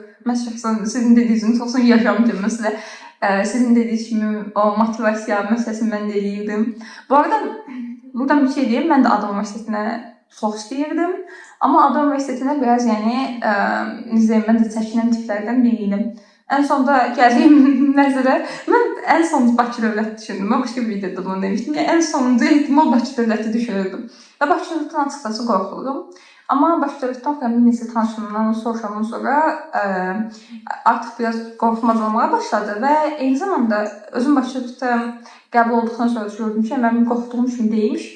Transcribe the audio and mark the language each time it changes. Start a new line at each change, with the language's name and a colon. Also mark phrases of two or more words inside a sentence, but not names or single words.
Azerbaijani: Mən şəxsən sizin dediyiniz kimi çoxsun yaşamışam məsələ. Sizin dediyiniz kimi o motivasiya məsələsini mən də eləyirdim. Bu arada buradan bir şey deyim, mən də Ada Universitetinə çox istəyirdim. Amma Ada Universitetinə biraz mən də çəkinən tiplərdən biriydim.
Turkish: En sonunda geldiğim
Azerbaijani: nəzərə, mən en son Bakı Dövləti düşündüm.
Turkish: Ben başka bir videoda bunu demiştim ki, en sonunda ihtimal Bakı Dövləti düşünürdüm.
Azerbaijani: Və Bakı Dövlətindən açıqçası qorxurdum. Amma Bakı Dövlətindən sonra bir neçə tanışımdan soruşandan sonra artıq biraz qorxmaz olmağa başladı və eyni zamanda özüm Bakı Dövlətə qəbul olduqdan sonra gördüm ki, mənim qorxduğum kimi deyilmiş.